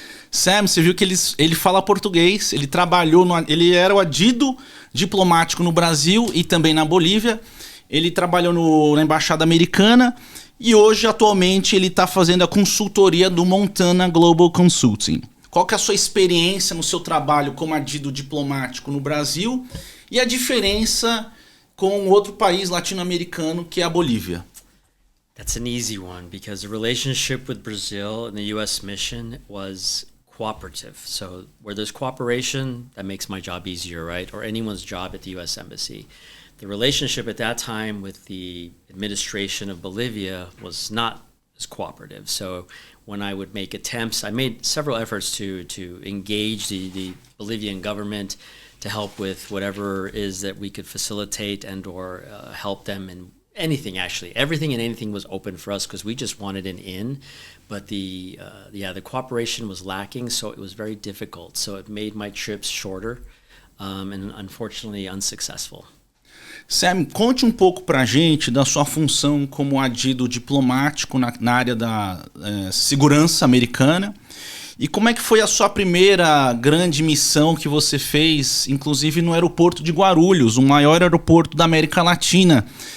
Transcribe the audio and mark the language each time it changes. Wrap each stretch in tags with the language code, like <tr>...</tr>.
<pt>Sam, você viu que ele fala português, ele era o adido diplomático no Brasil e também na Bolívia, ele trabalhou na Embaixada Americana. E hoje, atualmente, ele está fazendo a consultoria do Montana Global Consulting. Qual que é a sua experiência no seu trabalho como adido diplomático no Brasil e a diferença com outro país latino-americano que é a Bolívia?</pt> <en>That's an easy one because the relationship with Brazil and the U.S. mission was cooperative. So where there's cooperation, that makes my job easier, right? Or anyone's job at the U.S. Embassy. The relationship at that time with the administration of Bolivia was not as cooperative. So when I would make attempts, I made several efforts to engage the Bolivian government to help with whatever it is that we could facilitate and or help them in anything, actually. Everything and anything was open for us because we just wanted an in. But the cooperation was lacking, so it was very difficult. So it made my trips shorter and unfortunately unsuccessful.</en> <pt>Sam, conte um pouco pra gente da sua função como adido diplomático na área da segurança americana e como é que foi a sua primeira grande missão que você fez, inclusive no aeroporto de Guarulhos, o maior aeroporto da América Latina.</pt>